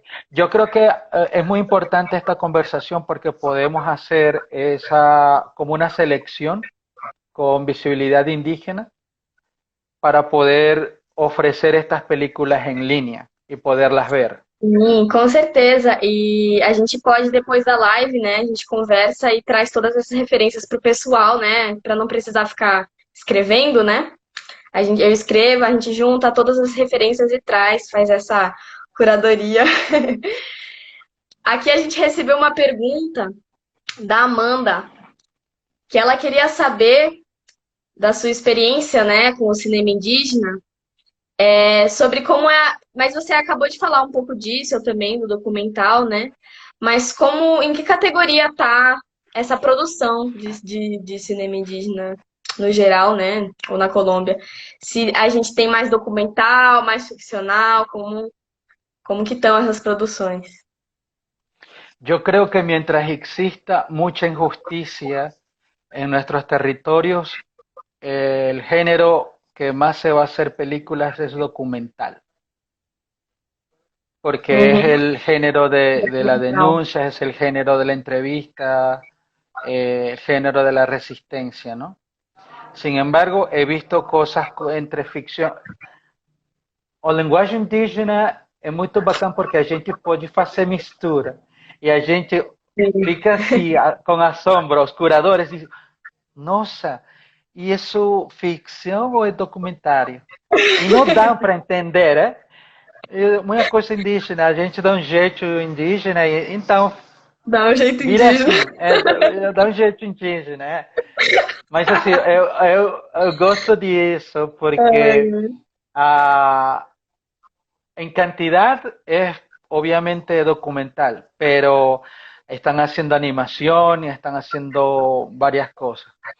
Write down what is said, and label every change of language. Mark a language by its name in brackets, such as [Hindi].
[Spanish] Yo creo que es muy importante esta conversación porque podemos hacer esa como una selección con visibilidad indígena para poder ofrecer estas películas en línea y poderlas ver. [Portuguese] sim, com certeza. E a gente pode, depois da live, né, a gente conversa e traz todas essas referências pro pessoal, né, para não precisar ficar escrevendo, né? Eu escrevo, a gente junta todas as referências e traz, faz essa curadoria. Aqui a gente recebeu uma pergunta da Amanda, que ela queria saber da sua experiência, né, com o cinema indígena, sobre como é. Mas você acabou de falar um pouco disso, eu também, do documental, né? Mas como, em que categoria tá essa produção de cinema indígena no geral, né? Ou na Colômbia? Se a gente tem mais documental, mais ficcional, como que estão essas produções? [Spanish] Yo creo que mientras exista mucha injusticia en nuestros territorios, el género que más se va a hacer películas es documental, porque es Uhum, el género de la documental. denuncia, es el género de la entrevista, el género de la resistencia, ¿no? Sin embargo, he visto cosas entre ficción. [Portuguese] O linguagem indígena é muito bacana porque a gente pode fazer mistura. E a gente fica assim, com assombro, os curadores dizem, nossa, e isso ficção ou é documentário? E não dá para entender, né? Uma coisa indígena, a gente dá um jeito indígena, e, então Dá um jeito vira indígena. assim, dá um jeito indígena, né? Mas assim, eu gosto disso porque a, [Spanish] en cantidad es obviamente documental, pero están haciendo animación y están haciendo varias cosas.